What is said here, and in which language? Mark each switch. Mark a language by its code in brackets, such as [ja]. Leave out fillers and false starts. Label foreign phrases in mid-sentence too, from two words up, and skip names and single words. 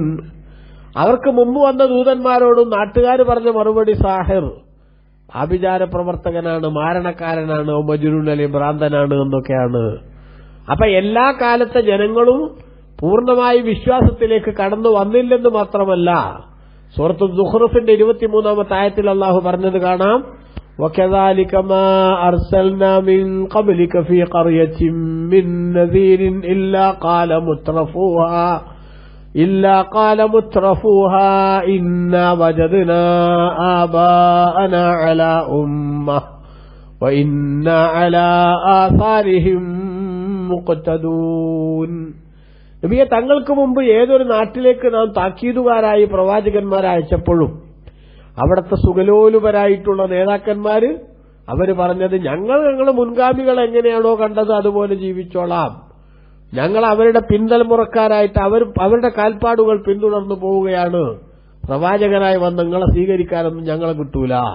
[ml] അവർക്ക് മുമ്പ് വന്ന ദൂതന്മാരോടും നാട്ടുകാർ പറഞ്ഞ മറുപടി സാഹിർ, ആഭിചാര പ്രവർത്തകനാണ്, മാരണക്കാരനാണ്, [ar] أو مجنون [ml] അല്ലെങ്കിൽ ഭ്രാന്തനാണ് എന്നൊക്കെയാണ്. അപ്പൊ എല്ലാ കാലത്തെ ജനങ്ങളും പൂർണ്ണമായി വിശ്വാസത്തിലേക്ക് കടന്നു വന്നില്ലെന്ന് മാത്രമല്ല, സൂറത്തു ദുഖ്റുഫിന്റെ 23-ാമത്തെ ആയത്തിൽ അല്ലാഹു പറഞ്ഞത് കാണാം, [ar] وَكَذَلِكَ مَا أَرْسَلْنَا مِنْ قَبْلِكَ فِي قَرْيَةٍ مِّن نَّذِيرٍ إِلَّا قَالَ مُتْرَفُوهَا إِنَّا وَجَدْنَا آبَاءَنَا عَلَى أُمَّةٍ وَإِنَّا عَلَى آثَارِهِم മുഖ്തദൂൻ. [ml] നബിയെ, തങ്ങൾക്ക് മുമ്പ് ഏതൊരു നാട്ടിലേക്ക് നാം താക്കീതുകാരായി പ്രവാചകന്മാരെ അയച്ചപ്പോഴും അവിടുത്തെ സുഖലോലുപരായിട്ടുള്ള നേതാക്കന്മാര് അവര് പറഞ്ഞത്, ഞങ്ങളുടെ മുൻഗാമികൾ എങ്ങനെയാണോ കണ്ടത് അതുപോലെ ജീവിച്ചോളാം, ഞങ്ങൾ അവരുടെ പിന്തലമുറക്കാരായിട്ട് അവരുടെ കാൽപ്പാടുകൾ പിന്തുടർന്നു പോവുകയാണ്, പ്രവാചകനായി വന്ന് നിങ്ങളെ സ്വീകരിക്കാനൊന്നും ഞങ്ങളെ കിട്ടൂല.